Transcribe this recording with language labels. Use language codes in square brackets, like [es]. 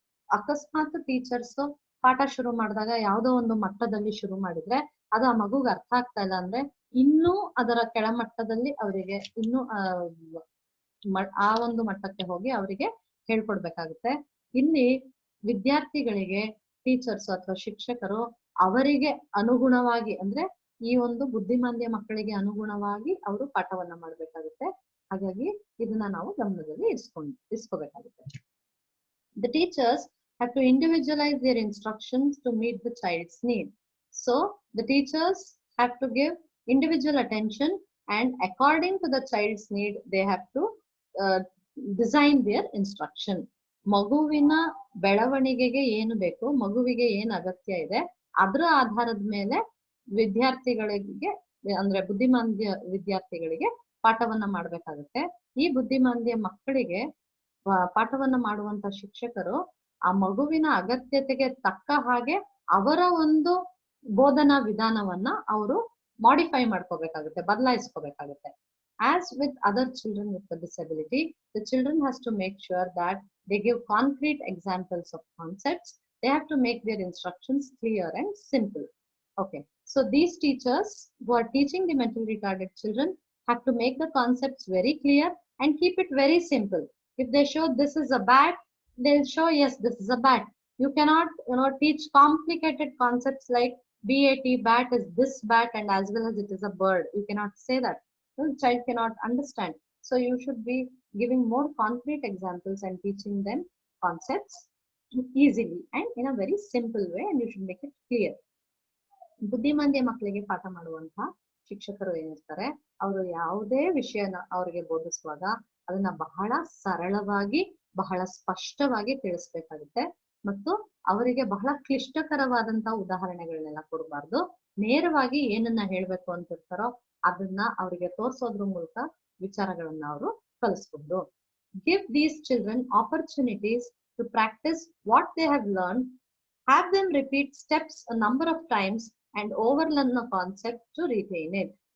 [kn] ಅಕಸ್ಮಾತ್ ಟೀಚರ್ಸ್ ಪಾಠ ಶುರು ಮಾಡಿದಾಗ ಯಾವುದೋ ಒಂದು ಮಟ್ಟದಲ್ಲಿ ಶುರು ಮಾಡಿದ್ರೆ ಅದು ಆ ಮಗುಗೆ ಅರ್ಥ ಆಗ್ತಾ ಇಲ್ಲ ಅಂದ್ರೆ, ಇನ್ನೂ ಅದರ ಕೆಳಮಟ್ಟದಲ್ಲಿ ಅವರಿಗೆ ಇನ್ನೂ ಆ ಒಂದು ಮಟ್ಟಕ್ಕೆ ಹೋಗಿ ಅವರಿಗೆ ಹೇಳ್ಕೊಡ್ಬೇಕಾಗುತ್ತೆ. ಇಲ್ಲಿ ವಿದ್ಯಾರ್ಥಿಗಳಿಗೆ ಟೀಚರ್ಸ್ ಅಥವಾ ಶಿಕ್ಷಕರು ಅವರಿಗೆ ಅನುಗುಣವಾಗಿ, ಅಂದ್ರೆ ಈ ಒಂದು ಬುದ್ಧಿಮಾಂದ್ಯ ಮಕ್ಕಳಿಗೆ ಅನುಗುಣವಾಗಿ ಅವರು ಪಾಠವನ್ನ ಮಾಡ್ಬೇಕಾಗುತ್ತೆ. ಹಾಗಾಗಿ ಇದನ್ನ ನಾವು ಗಮನದಲ್ಲಿ ಇಸ್ಕೋಬೇಕಾಗುತ್ತೆ. [en] The teachers have to individualize their instructions to meet the child's need. So the teachers have to give individual attention, and according to the child's need, they have to design their instruction. [kn] ಮಗುವಿನ ಬೆಳವಣಿಗೆಗೆ ಏನು ಬೇಕು, ಮಗುವಿಗೆ ಏನು ಅಗತ್ಯ ಇದೆ, ಅದರ ಆಧಾರದ ಮೇಲೆ ವಿದ್ಯಾರ್ಥಿಗಳಿಗೆ ಅಂದ್ರೆ ಬುದ್ಧಿಮಾಂದ್ಯ ವಿದ್ಯಾರ್ಥಿಗಳಿಗೆ ಪಾಠವನ್ನ ಮಾಡ್ಬೇಕಾಗುತ್ತೆ. ಈ ಬುದ್ಧಿಮಾಂದ್ಯ ಮಕ್ಕಳಿಗೆ ಪಾಠವನ್ನ ಮಾಡುವಂತ ಶಿಕ್ಷಕರು ಆ ಮಗುವಿನ ಅಗತ್ಯತೆಗೆ ತಕ್ಕ ಹಾಗೆ ಅವರ ಒಂದು ಬೋಧನಾ ವಿಧಾನವನ್ನ ಅವರು ಮಾಡಿಫೈ ಮಾಡ್ಕೋಬೇಕಾಗುತ್ತೆ, ಬದಲಾಯಿಸ್ಕೋಬೇಕಾಗುತ್ತೆ. [en] As with other children with the disability, the children has to make sure that they give concrete examples of concepts. They have to make their instructions clear and simple. Okay, so these teachers who are teaching the mentally retarded children have to make the concepts very clear and keep it very simple. If they show this is a bat, they'll show yes, this is a bat. You cannot teach complicated concepts like bat is this bat and as well as it is a bird. You cannot say that. The child cannot understand. So you should be giving more concrete examples and teaching them concepts easily and in a very simple way, and you should make it clear. [kn] ಬುದ್ಧಿಮಾಂದ್ಯ ಮಕ್ಕಳಿಗೆ ಪಾಠ ಮಾಡುವಂತಹ ಶಿಕ್ಷಕರು ಏನಿರ್ತಾರೆ, ಅವರು ಯಾವುದೇ ವಿಷಯನ ಅವರಿಗೆ ಬೋಧಿಸುವಾಗ ಅದನ್ನ ಬಹಳ ಸರಳವಾಗಿ ಬಹಳ ಸ್ಪಷ್ಟವಾಗಿ ತಿಳಿಸ್ಬೇಕಾಗುತ್ತೆ. ಮತ್ತು ಅವರಿಗೆ ಬಹಳ ಕ್ಲಿಷ್ಟಕರವಾದಂತಹ ಉದಾಹರಣೆಗಳನ್ನೆಲ್ಲ ಕೊಡಬಾರ್ದು. ನೇರವಾಗಿ ಏನನ್ನ ಹೇಳ್ಬೇಕು ಅಂತಿರ್ತಾರೋ ಅದನ್ನ ಅವರಿಗೆ ತೋರಿಸೋದ್ರ ಮೂಲಕ ವಿಚಾರಗಳನ್ನ ಅವರು ಕಲಿಸಬಹುದು. [en] Give these children opportunities to practice what they have learned. Have them repeat steps a number of times and overlearn the concept to retain it.